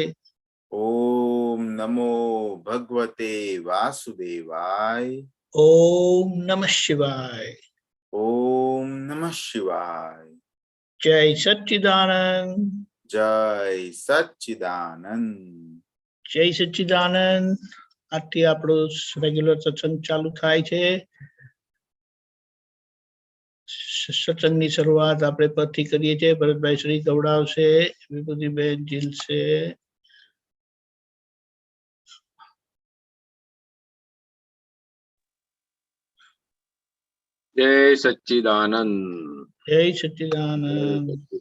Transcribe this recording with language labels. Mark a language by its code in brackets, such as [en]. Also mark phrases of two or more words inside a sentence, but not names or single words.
[sa] ओम नमो भगवते वासुदेवाय ओम नमः शिवाय ओम नमः शिवाय। [hi] जय सच्चिदानंद जय सच्चिदानंद। जय सच्चिदानंद [gu] आથી આપણો રેગ્યુલર સત્સંગ ચાલુ થાય છે સત્સંગની શરૂઆત આપણે પરથી કરીએ છીએ ભરતભાઈ શ્રી ગવડાવશે વિભૂતિબેન જીલશે [hi] जय सच्चिदानंद। जय सच्चिदानंद